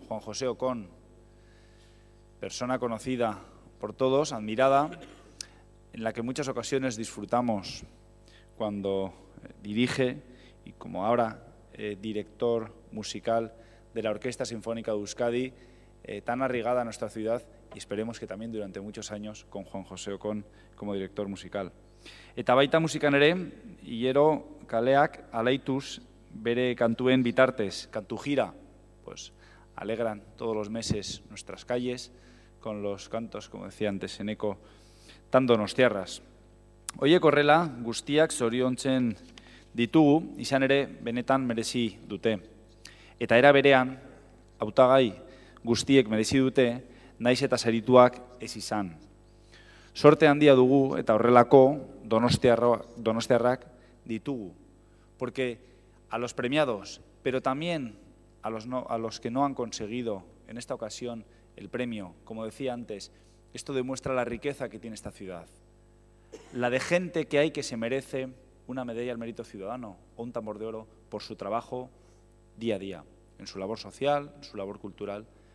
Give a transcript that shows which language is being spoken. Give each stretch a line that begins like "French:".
Spanish: Juan José Ocón, persona conocida por todos, admirada, en la que en muchas ocasiones disfrutamos cuando dirige y como ahora director musical de la Orquesta Sinfónica de Euskadi, tan arraigada a nuestra ciudad y esperemos que también durante muchos años con Juan José Ocón como director musical.
Basque: Eta baita musikan ere, hilero kaleak alaituz bere kantuen bitartez, kantu gira,
Spanish: pues alegran todos los meses nuestras calles con los cantos, como decía antes, en eco, tan donostiarras.
Basque: Oiek horrela, guztiak zoriontzen ditugu, izan ere benetan merezi dute. Eta era berean, hautagai guztiek merezi dute, naiz eta sarituak ez izan. Sorte handia dugu eta horrelako donostiarrak ditugu,
Spanish: porque a los premiados, pero también a los que no han conseguido en esta ocasión el premio, como decía antes, esto demuestra la riqueza que tiene esta ciudad, la de gente que hay que se merece una medalla al mérito ciudadano o un tambor de oro por su trabajo día a día, en su labor social, en su labor cultural.